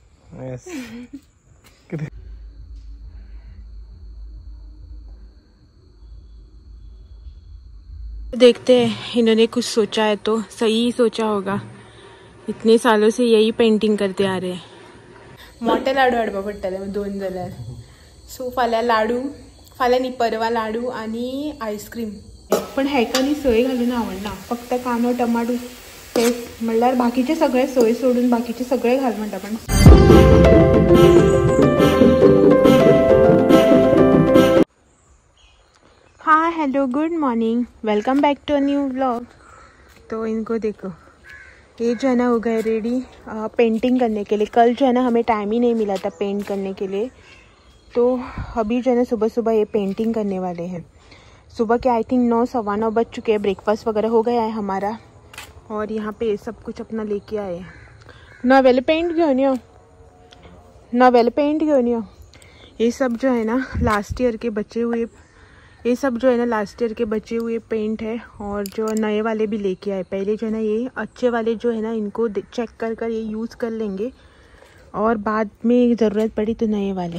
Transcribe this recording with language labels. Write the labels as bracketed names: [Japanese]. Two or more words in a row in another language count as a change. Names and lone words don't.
[English] यस। [Hindi] देखते हैं, इन्होंने कुछ सोचा है तो सही ही सोचा होगा। इतने सालों से यही पेंटिंग करते आ रहे हैं। [Konkani] मोठे लाडू हाडपा पडटले 2 जाल्यार। सो फाल्यां लाडू, फाल्यां न्ही परवा लाडू आणि आईस्क्रीम। पण हेका न्ही सोय घालून आवडना, फक्त कांदो टमाटो ते म्हणल्यार बाकीचे सगळे सोय सोडून बाकीचे सगळे घाल म्हणटा। [English] पण हाँ hello good morning, welcome back to a new vlog. [Hindi] तो इनको देखो, ये जो है ना हो गए रेडी पेंटिंग करने के लिए। कल जो है ना हमें टाइम ही नहीं मिला था पेंट करने के लिए, तो अभी जो है ना सुबह सुबह ये पेंटिंग करने वाले हैं। सुबह के [English] I think [Hindi] 9 सवा 9 बज चुके हैं। ब्रेकफास्ट वगैरह हो गया है हमारा और यहाँ पे सब कुछ अपना लेके आए हैं। [Konkani] नॉवेल पेंट घेऊन यो, नॉवेल पेंट घेऊन यो। [Hindi] ये सब जो है ना [English] last year [Hindi] के बचे हुए, ये सब जो है ना [English] last year [Hindi] के बचे हुए पेंट है और जो नए वाले भी लेके आए। पहले जो है ना ये अच्छे वाले जो है ना इनको चेक कर कर ये यूज़ कर लेंगे और बाद में ज़रूरत पड़ी तो नए वाले।